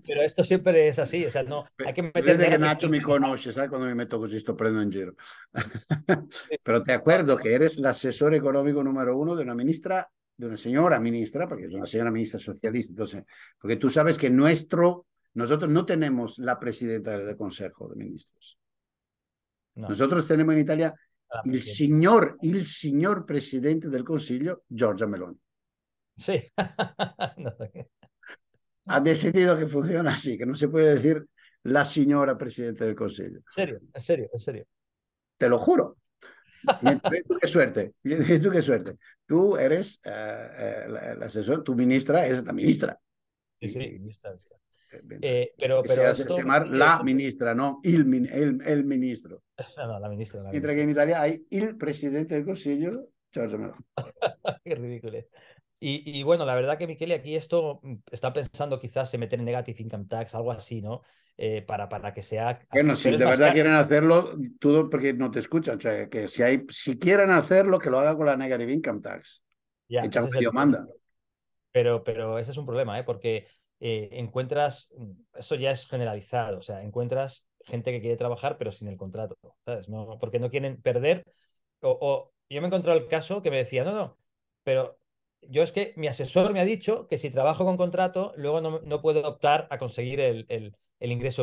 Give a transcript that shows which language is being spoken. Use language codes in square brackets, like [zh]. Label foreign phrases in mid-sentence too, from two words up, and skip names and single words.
[es] pero esto siempre es así, o sea, no, hay que meter [it] Vede che negative Nacho mi thinking. conosce, sai quando mi metto così sto prendendo in giro. [es] Sí, Pero sí. te No, acuerdo que eres el asesor económico número uno de una ministra, de una señora ministra, porque es una señora ministra socialista. Entonces, porque tú sabes que nosotros no tenemos la presidenta del Consejo de Ministros. no, Nosotros tenemos en Italia la presidenta. [it] il signor presidente del Consiglio, Giorgia Meloni. [es] Sí. No, Ha decidido que funciona así, que no se puede decir la señora [it] presidente del Consiglio. [es] en serio, en serio, en serio. Te lo juro. Tú qué suerte, tú qué suerte. Tú eres el asesor, tu ministra es la ministra. Sí, sí, Y, vista, vista. mientras que se Pero hace esto, llamar la ministra, no el ministro. no, no, la ministra, la Mientras que en ministra. Italia hay el [it] presidente del Consiglio, [es] Giorgia Meloni. Qué ridículo. Y bueno, la verdad que Michele, aquí esto está pensando quizás en meter [en] negative income tax, [es] algo así, ¿no? Para que sea. Bueno, si Pero es de más, verdad quieren hacerlo, todo porque no te escuchan. O sea, que si quieren hacerlo, que lo haga con la [en] negative income tax. [es] ya, Echan ese es el medio tema. manda. Pero ese es un problema, ¿eh? Porque encuentras, esto ya es generalizado, o sea, encuentras gente que quiere trabajar pero sin el contrato, ¿sabes? No, porque no quieren perder. O yo me he encontrado el caso que me decía, no, no, pero yo es que mi asesor me ha dicho que si trabajo con contrato, luego no puedo optar a conseguir el ingreso